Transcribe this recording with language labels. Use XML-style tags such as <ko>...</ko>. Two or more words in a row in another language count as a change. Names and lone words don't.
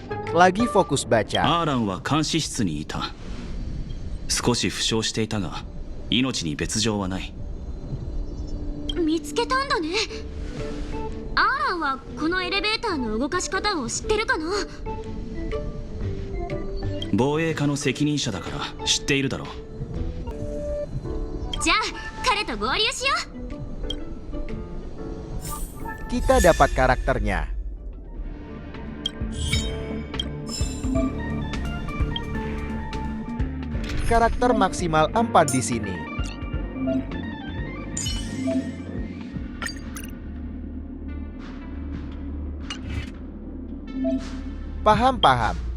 <id>Lagi fokus baca.</id> <ja>アーランは監視室にいた。少し負傷していたが命に別状はない。見つけたんだね。アーランはこのエレベーターの動かし方を知ってるかな？防衛課の責任者だから知っているだろう。じゃあ彼と合流しよう。</ja> <id>Kita dapat karakternya. Karakter maksimal 4 di sini. Paham.</id>